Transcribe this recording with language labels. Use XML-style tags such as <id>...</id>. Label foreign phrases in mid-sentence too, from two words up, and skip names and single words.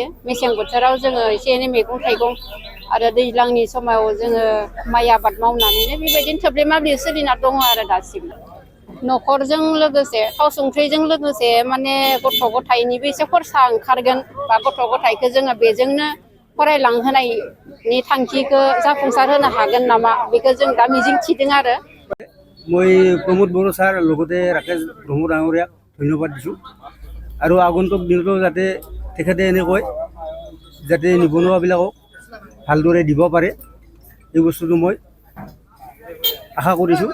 <brx>मेसें बोथोराव जोङो एसे एनै मैगं थाइगं आरो दैज्लांनि समाव जोङो माइ आबाद मावनानैनो बेबायदिनो थोब्ले माब्ले सोलिना दङ आरो दासिम। न'खरजों लोगोसे थाव संख्रिजों लोगोसे माने गथ' गथायनिबो एसे खरसा ओंखारगोन बा गथ' गथायखौ जोङो बेजोंनो फरायलांहोनायनि थांखिखौ जाफुंसार होनो हागोन नामा बेखौ जों दा मिजिं थिदों आरो।</brx> <as>মই প্ৰমোদ বড়ো ছাৰ লগতে ৰাকেশ ব্ৰহ্ম ডাঙৰীয়াক ধন্যবাদ দিছোঁ আৰু আগন্তুক দিনতো যাতে তেখেতে এনেকৈ যাতে নিবনুৱাবিলাকক ভালদৰে দিব পাৰে এই বস্তুটো মই আশা কৰিছোঁ।</as>